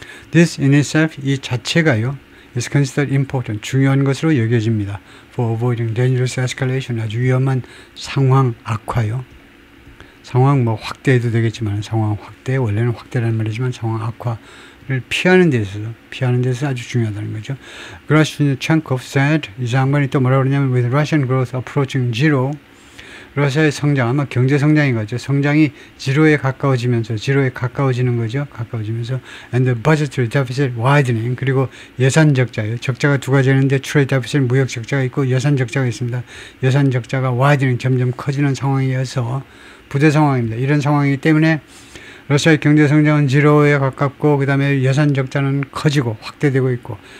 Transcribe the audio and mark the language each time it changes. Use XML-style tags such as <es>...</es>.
<en>This in itself,</en> <ko>이 자체가요,</ko> <en>is considered important,</en> <ko>중요한 것으로 여겨집니다.</ko> <en>For avoiding dangerous escalation,</en> <ko>아주 위험한 상황 악화요. 상황 뭐 확대해도 되겠지만, 상황 확대, 원래는 확대라는 말이지만 상황 악화를 피하는 데서 아주 중요하다는 거죠.</ko> <en>Grashchenkov said,</en> <ko>이 장관이 또 뭐라고 그러냐면,</ko> <en>with Russian growth approaching zero,</en> <ko>러시아의 성장, 아마 경제 성장인 거죠. 성장이 지로에 가까워지는 거죠. 가까워지면서</ko> <en>and the budgetary deficit widening,</en> <ko>그리고 예산 적자예요. 적자가 두 가지 있는데</ko> <en>trade deficit,</en> <ko>무역 적자가 있고 예산 적자가 있습니다. 예산 적자가 widening, 점점 커지는 상황이어서 부대 상황입니다. 이런 상황이기 때문에 러시아의 경제 성장은 지로에 가깝고, 그 다음에 예산 적자는 커지고 확대되고 있고.</ko>